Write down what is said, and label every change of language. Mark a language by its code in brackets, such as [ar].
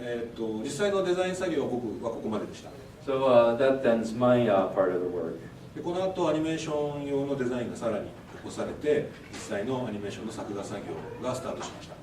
[ja] で、実際のデザイン作業は僕はここまででした。 [en] So that ends my part of the work. [ja] でこの後アニメーション用のデザインがさらに起こされて、実際のアニメーションの作画作業がスタートしました。